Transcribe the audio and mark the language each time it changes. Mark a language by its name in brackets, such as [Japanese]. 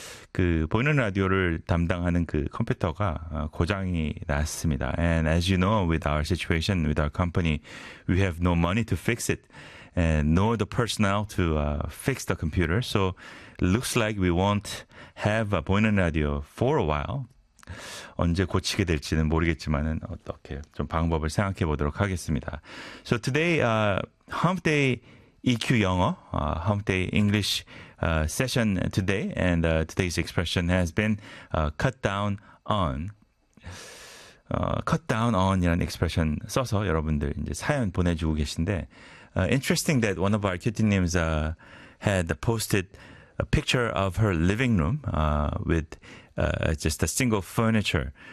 [Korean] 그 보이는 라디오를 담당하는 그 컴퓨터가 고장이 났습니다. [English] And as you know, with our situation, with our company, we have no money to fix it and nor the personnel to fix the computer. So looks like we won't have a boinen radio for a while. [Korean] 언제 고치게 될지는 모르겠지만은 어떻게 좀 방법을 생각해 보도록 하겠습니다. [English] So today, Hump Day EQ 영어, Hump Day English session today, and today's expression has been cut down on. Cut down on이라는 expression [Korean] 써서 여러분들 이제 사연 보내주고 계신데, [English] interesting that one of our cutie names had posted a picture of her living room with just a single furniture.